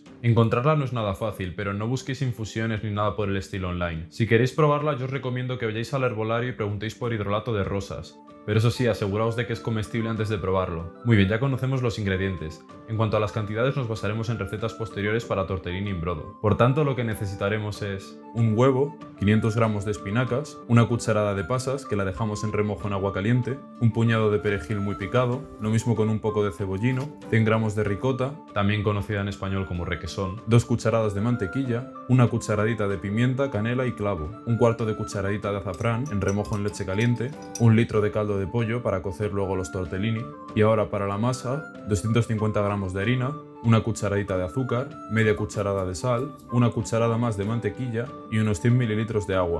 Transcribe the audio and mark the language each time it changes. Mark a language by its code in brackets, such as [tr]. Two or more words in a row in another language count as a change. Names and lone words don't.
[es] Encontrarla no es nada fácil, pero no busquéis infusiones ni nada por el estilo online. Si queréis probarla, yo os recomiendo que vayáis al herbolario y preguntéis por hidrolato de rosas. Pero eso sí, aseguraos de que es comestible antes de probarlo. Muy bien, ya conocemos los ingredientes. En cuanto a las cantidades, nos basaremos en recetas posteriores para [it] tortellini in brodo. [es] Por tanto, lo que necesitaremos es un huevo, 500 gramos de espinacas, una cucharada de pasas, que la dejamos en remojo en agua caliente, un puñado de perejil muy picado, lo mismo con un poco de cebollino, 100 gramos de ricota, también conocida en español como requesón, 2 cucharadas de mantequilla, una cucharadita de pimienta, canela y clavo, un cuarto de cucharadita de azafrán en remojo en leche caliente, 1 litro de caldo de pollo para cocer luego los tortellini, y ahora para la masa, 250 gramos de harina, una cucharadita de azúcar, media cucharada de sal, una cucharada más de mantequilla y unos 100 mililitros de agua.